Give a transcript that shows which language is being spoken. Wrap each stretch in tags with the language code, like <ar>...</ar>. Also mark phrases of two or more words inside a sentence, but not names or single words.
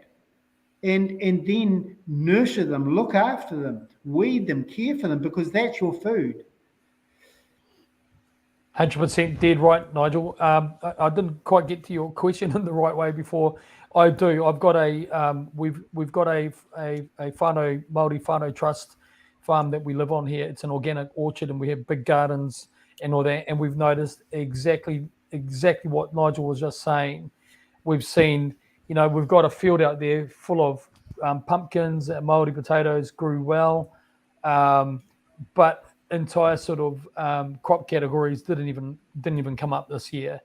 <en>And then nurture them, look after them, weed them, care for them, because that's your food. 100% dead right, Nigel. I didn't quite get to your question in the right way before. I do. I've got we've got a</en> <mi>whānau, Māori whānau</mi> <en>trust farm that we live on here. It's an organic orchard, and we have big gardens and all that. And we've noticed exactly what Nigel was just saying. We've seen, you know, we've got a field out there full of pumpkins, Māori potatoes grew well, but entire sort of crop categories didn't even come up this year.</en>